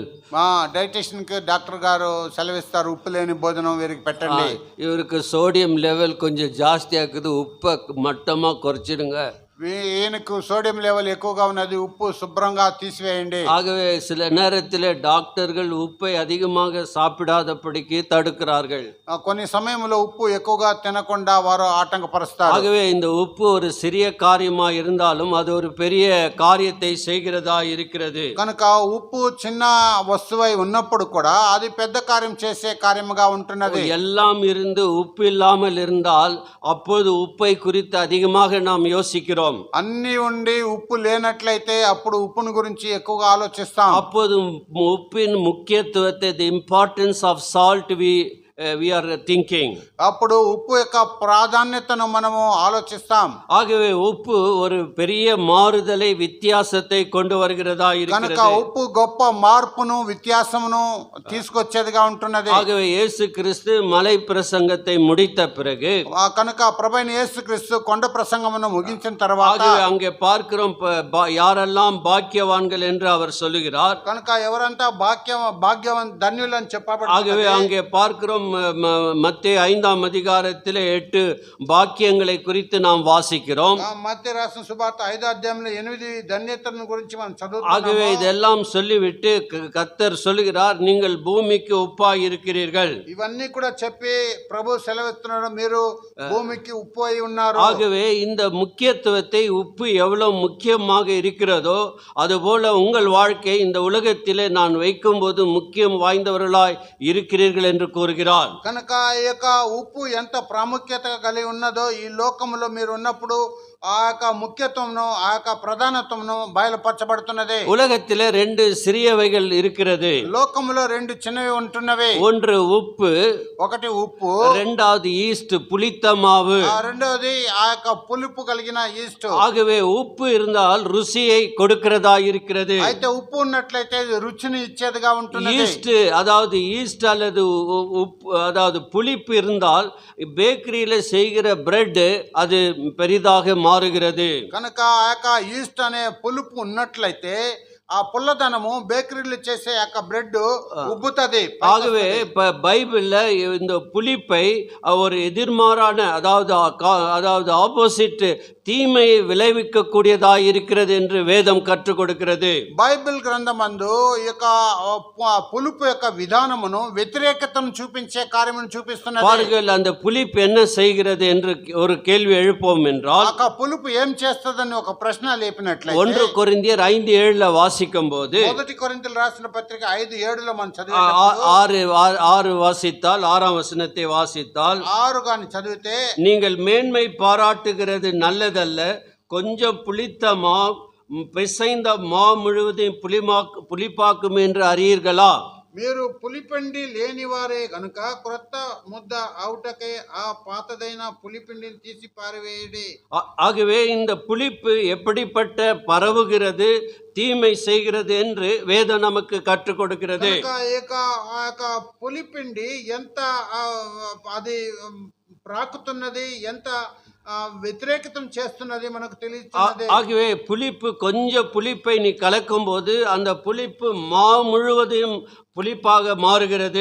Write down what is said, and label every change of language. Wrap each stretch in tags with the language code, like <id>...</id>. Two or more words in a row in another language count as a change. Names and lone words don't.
<te>డైటిషియన్కి డాక్టర్ గారు సెలవిస్తారు, ఉప్పు లేని భోజనం వీరికి పెట్టండి.</te> <ta>இவருக்கு</ta> <en>sodium level</en> <ta>கொஞ்சம் ஜாஸ்தியாக இருக்குது, உப்பை மட்டமாக குறைச்சிடுங்க.</ta> <te>ఈయనకు</te> <en>sodium level</en> <te>ఎక్కువగా ఉన్నది, ఉప్పు శుభ్రంగా తీసివేయండి.</te> <ta>ஆகவே சில நேரத்தில் டாக்டர்கள் உப்பை அதிகமாக சாப்பிடாதபடிக்கு தடுக்கிறார்கள்.</ta> <te>కొన్ని సమయంలో ఉప్పు ఎక్కువగా తినకుండా వారు ఆటంకపరుస్తారు.</te> <ta>ஆகவே இந்த உப்பு ஒரு சிறிய காரியமா இருந்தாலும் அது ஒரு பெரிய காரியத்தை செய்கிறதா இருக்கிறது.</ta> <te>కనుక ఉప్పు చిన్న వస్తువై ఉన్నప్పుడు కూడా అది పెద్ద కార్యం చేసే కార్యముగా ఉంటున్నది.</te> <ta>எல்லாம் இருந்து உப்பு இல்லாமல் இருந்தால் அப்போது உப்பை குறித்து அதிகமாக நாம் யோசிக்கிறோம்.</ta> <te>అన్ని ఉండి ఉప్పు లేనట్లయితే అప్పుడు ఉప్పును గురించి ఎక్కువగా ఆలోచిస్తాం.</te> <ta>அப்போது உப்பின் முக்கியத்துவத்தை,</ta> <en>the importance of salt we are thinking.</en> <te>అప్పుడు ఉప్పు యొక్క ప్రాధాన్యతను మనము ఆలోచిస్తాం.</te> <ta>ஆகவே உப்பு ஒரு பெரிய மாறுதலை, வித்தியாசத்தை கொண்டு வருகிறதா இருக்கிறது.</ta> <te>కనుక ఉప్పు గొప్ప మార్పును వ్యత్యాసమును తీసుకొచ్చేదిగా ఉంటున్నది.</te> <ta>ஆகவே இயேசு கிறிஸ்து மலை பிரசங்கத்தை முடித்த பிறகு,</ta> <te>కనుక ప్రభువైన యేసుక్రీస్తు కొండ ప్రసంగమును ముగించిన తర్వాత</te> <ta>அங்கே பார்க்கிறோம் யாரெல்லாம் பாக்கியவான்கள் என்று அவர் சொல்லுகிறார்.</ta> <te>కనుక ఎవరంతా భాగ్యవాన్ ధన్యులు అని చెప్పబడింది.</te> <ta>ஆகவே அங்கே பார்க்கிறோம் மத்தேயு 5ஆம் அதிகாரத்திலே 8 பாக்கியங்களை குறித்து நாம் வாசிக்கிறோம்.</ta> <te>மத்தேயு రాసిన సువార్త 5వ అధ్యాయంలో 8 ధన్యతలను గురించి మనం చదువుతున్నాము.</te> <ta>ஆகவே இதெல்லாம் சொல்லிவிட்டு கர்த்தர் சொல்லுகிறார், நீங்கள் பூமிக்கு உப்பாய் இருக்கிறீர்கள்.</ta> <te>ఇవన్నీ కూడా చెప్పి ప్రభు సెలవిస్తున్నాడు, మీరు భూమికి ఉప్పు అయి ఉన్నారు.</te> <ta>ஆகவே இந்த முக்கியத்துவத்தை, உப்பு எவ்வளவு முக்கியமாக இருக்கிறதோ அதுபோல உங்கள் வாழ்க்கை இந்த உலகத்திலே நான் வைக்கும்போது முக்கியம் வாய்ந்தவர்களாய் இருக்கிறீர்கள் என்று கூறுகிறார்.</ta> <te>కనుక ఈ యొక్క ఉప్పు ఎంత ప్రాముఖ్యత కలిగి ఉన్నదో ఈ లోకంలో మీరు ఉన్నప్పుడు ఆ యొక్క ముఖ్యత్వమును, ఆ యొక్క ప్రధానత్వమును బయలుపరచబడుతున్నది.</te> <ta>உலகத்திலே 2 சிறியவைகள் இருக்கிறது.</ta> <te>లోకములో 2 చిన్నవి ఉంటున్నవి.</te> <ta>ஒன்று உப்பு,</ta> <te>ఒకటి ఉప్పు,</te> <ta>இரண்டாவது ஈஸ்ட், புளித்த மாவு.</ta> <te>రెండవది ఆ యొక్క పులుపు కలిగిన ఈస్ట్.</te> <ta>ஆகவே உப்பு இருந்தால் ருசியை கொடுக்கிறதா இருக்கிறது.</ta> <te>అయితే ఉప్పు ఉన్నట్లయితే రుచిని ఇచ్చేదిగా ఉంటున్నది.</te> <ta>ஈஸ்ட், அதாவது ஈஸ்ட் அல்லது உப்பு, அதாவது புளிப்பு இருந்தால் பேக்கரியில செய்கிற பிரெட் அது பெரிதாக மாறுகிறது.</ta> <te>కనుక ఆ యొక్క ఈస్ట్ అనే పులుపు ఉన్నట్లయితే ఆ పుల్లదనము బేకరీలో చేసే యొక్క బ్రెడ్ ఉబ్బుతది.</te> <ta>ஆகவே பைபிள்ல இந்த புளிப்பை ஒரு எதிர்மாறான, அதாவது ஆப்போசிட், தீமையை விளைவிக்க கூடியதா இருக்கிறது என்று வேதம் கற்றுக் கொடுக்கிறது.</ta> <te>బైబిల్ గ్రంథమందు ఈ యొక్క పులుపు యొక్క విధానమును, వ్యతిరేకతను చూపించే కార్యమును చూపిస్తున్నది.</te> <ta>பாருங்கள், அந்த புளிப்பு என்ன செய்கிறது என்று ஒரு கேள்வி எழுப்போம் என்றால்,</ta> <te>ఆ పులుపు ఏం చేస్తదని ఒక ప్రశ్న లేపినట్లయితే</te> <ta>1 కొరింథీయர் 5:7 வாசிக்கும் போது,</ta> <te>మొదటి కొరింథీయులు రాసిన పత్రిక 5:7 మనం చదివితే</te> <ta>6 வாசித்தால், 6ஆம் வசனத்தை வாசித்தால்,</ta> <te>6 గాని చదివితే,</te> <ta>நீங்கள் மேன்மை பாராட்டுகிறது நல்லதல்ல, கொஞ்சம் புளித்த மா பிசைந்த மா முழுவதையும் புளிப்பாக்கும் என்று அறியீர்களா?</ta> <te>మీరు పులిపిండి లేనివారే గనుక క్రొత్త ముద్ద అవుటకై ఆ పాతదైన పులిపిండిని తీసి పారవేయడి.</te> <ta>ஆகவே இந்த புளிப்பு எப்படிப்பட்ட பரவுகிறது, தீமை செய்கிறது என்று வேதம் நமக்கு கற்றுக் கொடுக்கிறது.</ta> <te>ఆ యొక్క పులిపిండి ఎంత అది ప్రాకుతున్నది, ఎంత వ్యతిరేకతం చేస్తున్నది మనకు తెలుస్తున్నది.</te> <ta>ஆகவே கொஞ்சம் புளிப்பை நீ கலக்கும்போது அந்த புளிப்பு மா முழுவதையும் புளிப்பாக மாறுகிறது.</ta>